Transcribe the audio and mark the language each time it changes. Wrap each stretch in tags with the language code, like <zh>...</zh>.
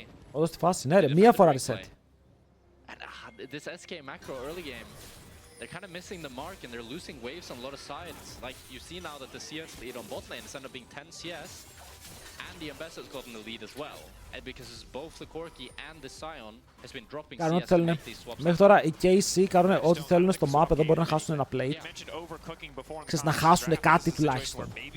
<el>Όντως στη φάση, ναι ρε, μία φορά reset.</el> <en>This SK macro early game, they're kind of missing the mark and they're losing waves on a lot of sides. Like you see now that the CS lead on bot lane is ended up being 10 CS, and the Ambassador's gotten the lead as well. And because it's both the Corki and the Sion has been dropping CS to make these swaps.</en> <el>Μέχρι τώρα οι KC κάνουν ό,τι θέλουν στο map, εδώ μπορεί να χάσουν ένα plate. Ξέρεις, να χάσουν κάτι τουλάχιστον.</el>